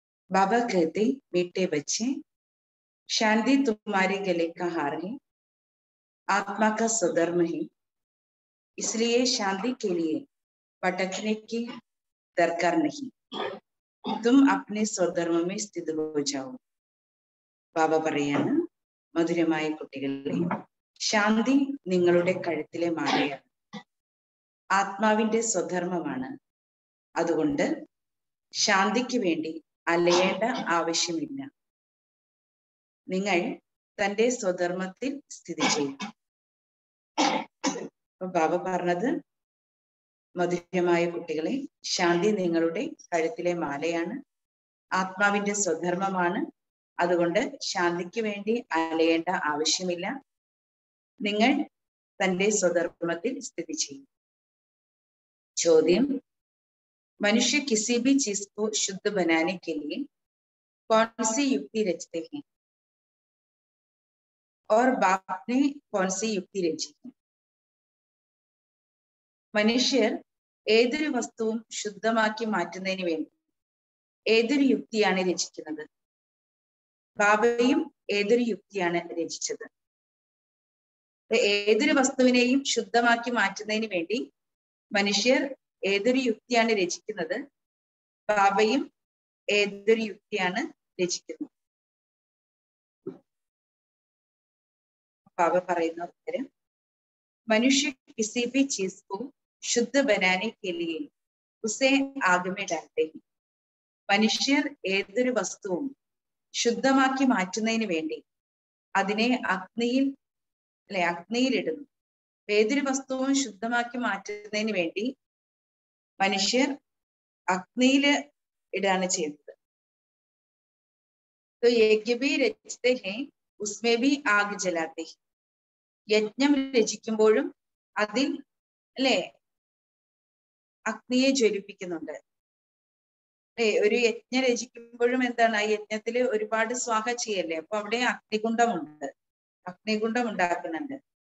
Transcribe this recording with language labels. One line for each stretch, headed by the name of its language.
Hindi: बाबा कहते, मीठे बच्चे, शांति तुम्हारे गले का हार है, आत्मा का स्वधर्म है, इसलिए शांति के लिए भटकने की दरकार नहीं, तुम अपने स्वधर्म में स्थित हो जाओ.
Malayalam: ബാബ പറയാണ്, മധുരമായ കുട്ടികളെ, ശാന്തി നിങ്ങളുടെ കഴുത്തിലെ മാലയാണ്, ആത്മാവിന്റെ സ്വധർമ്മമാണ്. അതുകൊണ്ട് ശാന്തിക്ക് വേണ്ടി അലയേണ്ട ആവശ്യമില്ല. നിങ്ങൾ തന്റെ സ്വധർമ്മത്തിൽ സ്ഥിതി ചെയ്യും. അപ്പൊ ബാബ പറഞ്ഞത്, മധുരമായ കുട്ടികളെ, ശാന്തി നിങ്ങളുടെ കഴുത്തിലെ മാലയാണ്, ആത്മാവിന്റെ സ്വധർമ്മമാണ്. അതുകൊണ്ട് ശാന്തിക്ക് വേണ്ടി അലയേണ്ട ആവശ്യമില്ല. നിങ്ങൾ തന്റെ സ്വധർമ്മത്തിൽ സ്ഥിതി ചെയ്യും. ചോദ്യം,
Hindi: मनुष्य किसी भी चीज को शुद्ध बनाने के लिए कौन सी युक्ति रचते हैं और बाप ने कौन सी युक्ति रची है?
Malayalam: മനുഷ്യർ ഏതൊരു വസ്തുവും ശുദ്ധമാക്കി മാറ്റുന്നതിന് വേണ്ടി ഏതൊരു യുക്തിയാണ് രചിക്കുന്നത്? ബാബയും ഏതൊരു യുക്തിയാണ് രചിച്ചത്? ഏതൊരു വസ്തുവിനെയും ശുദ്ധമാക്കി മാറ്റുന്നതിന് വേണ്ടി മനുഷ്യർ ഏതൊരു യുക്തിയാണ് രചിക്കുന്നത്? ബാബയും ഏതൊരു യുക്തിയാണ് രചിക്കുന്നത്? ബാബ പറയുന്ന ഉത്തരം, മനുഷ്യ
Hindi: किसी भी चीज को शुद्ध बनाने के लिए उसे आग में डालते हैं.
Malayalam: മനുഷ്യർ ഏതൊരു വസ്തുവും ശുദ്ധമാക്കി മാറ്റുന്നതിന് വേണ്ടി അതിനെ അഗ്നിയിലിടുന്നു. ഏതൊരു വസ്തുവും ശുദ്ധമാക്കി മാറ്റുന്നതിന് വേണ്ടി മനുഷ്യർ അഗ്നിയിൽ ഇടാണ് ചെയ്യുന്നത്.
Hindi: तो यज्ञ भी रचते हैं, उसमें भी आग जलाते हैं.
Malayalam: യജ്ഞം രചിക്കുമ്പോഴും അതിൽ അഗ്നിയെ ജ്വലിപ്പിക്കുന്നുണ്ട്. ഒരു യജ്ഞം രചിക്കുമ്പോഴും എന്താണ്, ആ യജ്ഞത്തില് ഒരുപാട് സ്വാഹ ചെയ്യല്ലേ, അപ്പൊ അവിടെ അഗ്നികുണ്ഡം ഉണ്ടാക്കുന്നുണ്ട്.